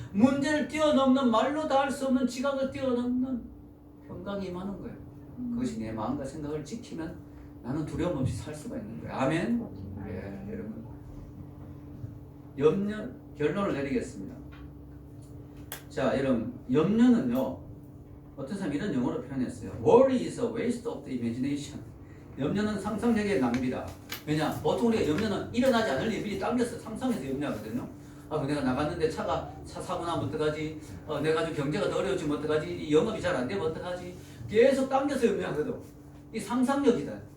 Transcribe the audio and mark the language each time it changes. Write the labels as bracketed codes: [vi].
[ko] 문제를 뛰어넘는, 말로 다 할 수 없는 지각을 뛰어넘는 평강이 임하는 거예요. 그것이 내 마음과 생각을 지키면 나는 두려움 없이 살 수가 있는 거예요. 아멘. 예, 여러분. 염려, 결론을 내리겠습니다. 자, 여러분, 염려는요, 어떤 사람이 이런 영어로 표현했어요. [en] Worry is a waste of the imagination. [ko] 염려는 상상력의 낭비다. 왜냐? 보통 우리가 염려는 일어나지 않을 일 미리 당겨서 상상해서 염려하거든요. 아, 내가 나갔는데 차 사고 나면 어떡하지? 내가 좀 경제가 더 어려워지면 어떡하지? 영업이 잘 안 되면 어떡하지? 계속 당겨서 염려하거든. 이 상상력이다.